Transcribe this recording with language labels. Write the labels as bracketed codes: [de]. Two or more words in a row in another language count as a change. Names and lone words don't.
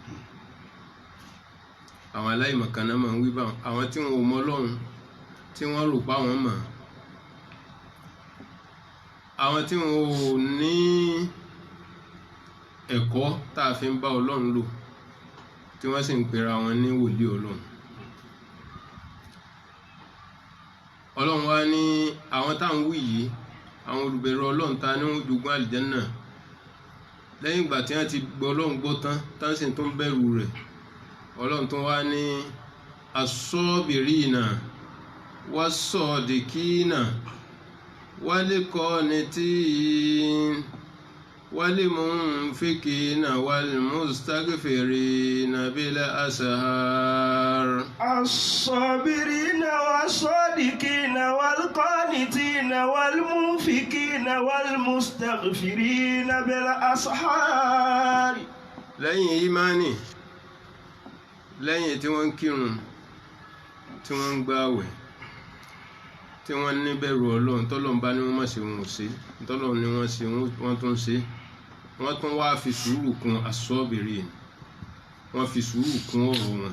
[yo] Àwọn aláìmọ̀kánná máa ń wí báwọn, àwọn tí wọn ò mọ Ọlọ́run tí wọ́n rò pa wọ́n mọ̀, àwọn tí wọn ò ní ẹ̀kọ́ tá a fi ń bá Ọlọ́run lò tí wọ́n sì ń pera wọn ní wòlíì Ọlọ́run. Ọlọ́run wá ní àwọn táwọn wí yìí, àwọn olùbẹ̀rù Ọlọ́run ta ní wọ́n jogún àlìjánnà lẹ́yìn ìgbà tí wọ́n ti gbọ́ Ọlọ́run gbọ́ tán sì tó ń bẹ̀rù rẹ̀. Ọlọ́run tó wá ní [ar] الصابرين والصادقين والقانتين والمنفقين والمستغفرين بالأسحار. الصابرين والصادقين والقانتين والمنفقين والمستغفرين بالأسحار. [yo] lẹ́yìn ìmánì, lẹ́yìn tí wọ́n ń kírun, tí wọ́n ń gbààwẹ̀, tí wọ́n ní bẹ̀rù Ọlọ́run, tọ́lọ́run bá ní wọ́n má ṣe wọn ò ṣe, tọ́lọ́run ní wọ́n ṣe wọ́n tún ṣe, wọ́n tún wá fi sùúrù kún as-sabirin, wọ́n fi sùúrù kún ọ̀rọ̀ wọn.